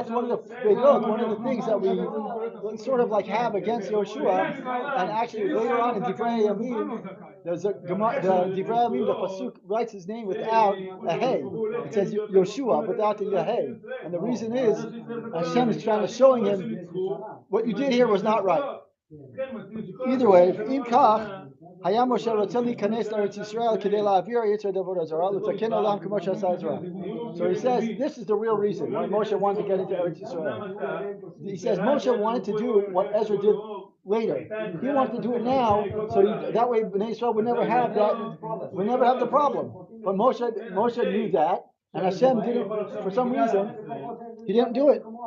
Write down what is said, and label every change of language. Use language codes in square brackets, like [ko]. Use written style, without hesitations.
[en] And that's one of the things that we sort of like have against Yoshua. And actually later on in Divrei Yamim, there's the Divrei Yamim, the pasuk writes his name without a hey. It says Yoshua without the yahey. And the reason is Hashem is trying to showing him what you did here was not right. Either way, [he] אם כך, היה משה רוצה להיכנס לארץ ישראל כדי להעביר יצר עבודה זרה, לתקן עולם כמו שעשה עזרא. [en] So he says, this is the real reason why Moshe wanted to get into Eretz Yisrael. He says Moshe wanted to do what Ezra did later. He wanted to do it now, so that way Bnei Yisrael would never have the problem. But Moshe knew that, and Hashem didn't, for some reason, he didn't do it.